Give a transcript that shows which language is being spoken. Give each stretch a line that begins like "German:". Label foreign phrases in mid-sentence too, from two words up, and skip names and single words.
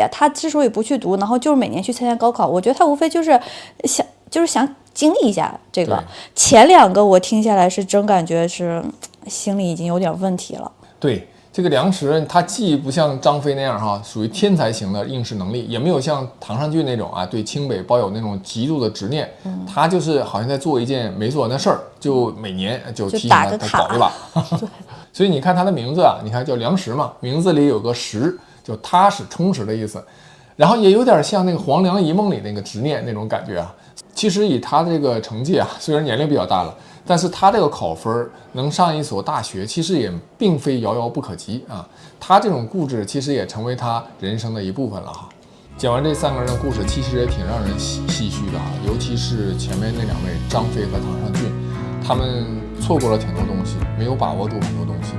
Chinese: 他之所以不去讀，然後就是每年去參加高考，我覺得他無非就是想經歷一下這個。前2個我聽下來是真感覺是心裡已經有點問題了。對。這個梁實他既不像張飛那樣屬於天才型的應試能力，也沒有像唐尚俊那種對清北抱有那種極度的執念。他就是好像在做一件沒做完的事兒，就每年就提醒他搞一把。所以你看他的名字啊，你看叫梁实嘛，名字里有个实，就踏实充实的意思。然后也有点像那个《黄粱一梦》里那个执念那种感觉啊。其實以他的這個成績啊，雖然年齡比較大了，但是他這個考分能上一所大學，其實也並非遙遙不可及啊。他這種固執其實也成為他人生的一部分了哈。講完這3個人的故事，其實也挺讓人唏噓的啊，尤其是前面那2位張飛和唐尚俊，他們錯過了挺多東西，沒有把握住很多東西。